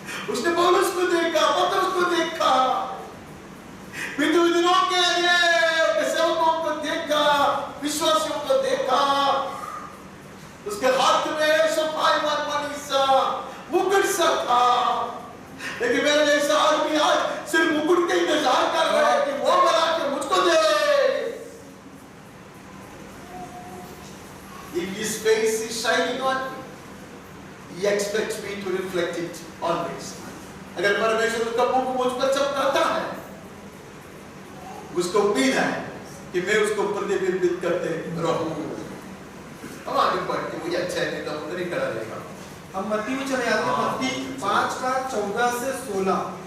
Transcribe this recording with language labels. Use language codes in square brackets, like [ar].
[hi] उसने पौलुस को देखा, पतरस को देखा, विद्वानों के सेवकों को देखा, विश्वासियों को देखा। उसके हाथ में शोभायमान वाली सा मुकुट सा था। लेकिन मेरे जैसा आदमी आज सिर्फ मुकुट का इंतजार कर रहा है कि वो बना के मुझको दे। [en] If his face is shining on me, he expects me to reflect it always. [hi] अगर परमेश्वर उसका मुख मुझ पर चमकाता है, उसको उम्मीद है कि मैं उसको प्रतिबिंबित करते रहूं। अब आगे बढ़ के मुझे अच्छा है, नहीं तो उधर ही खड़ा रहेगा। हम मत्ती में चले जाते हैं, मत्ती 5:14 से 16।